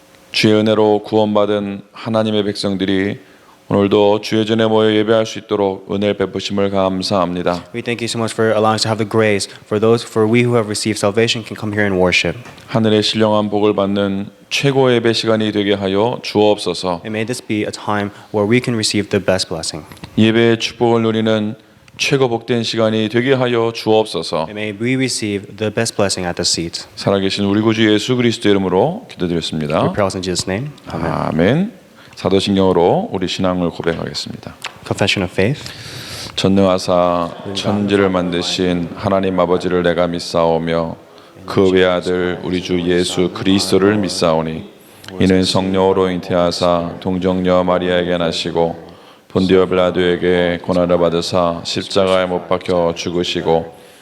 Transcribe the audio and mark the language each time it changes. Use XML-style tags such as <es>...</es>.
<ko>주의 은혜로 구원받은 하나님의 백성들이 오늘도 주의 전에 모여 예배할 수 있도록 은혜를 베푸심을 감사합니다.</ko> <en>We thank you so much for allowing us to have the grace for we who have received salvation can come here and worship.</en> <ko>하늘의 신령한 복을 받는 최고의 예배 시간이 되게 하여 주옵소서.</ko> <en>And may this be a time where we can receive the best blessing.</en> <ko>예배의 축복을 누리는 최고 복된 시간이 되게 하여 주옵소서.</ko> <en>And may we receive the best blessing at the seat.</en> <ko>살아계신 우리 구주 예수 그리스도 이름으로 기도드렸습니다.</ko> <en>We pray in Jesus' name. Amen.</en> <ko>아멘. 사도신경으로 우리 신앙을 고백하겠습니다.</ko> <en>Confession of faith.</en> <ko>전능하사 천지를 만드신 하나님 아버지를 내가 믿사오며 그 외아들 우리 주 예수 그리스도를 믿사오니 이는 성령으로 잉태하사 동정녀 마리아에게 나시고 본디오 빌라도에게 고난을 받으사 십자가에 못 박혀 죽으시고</ko>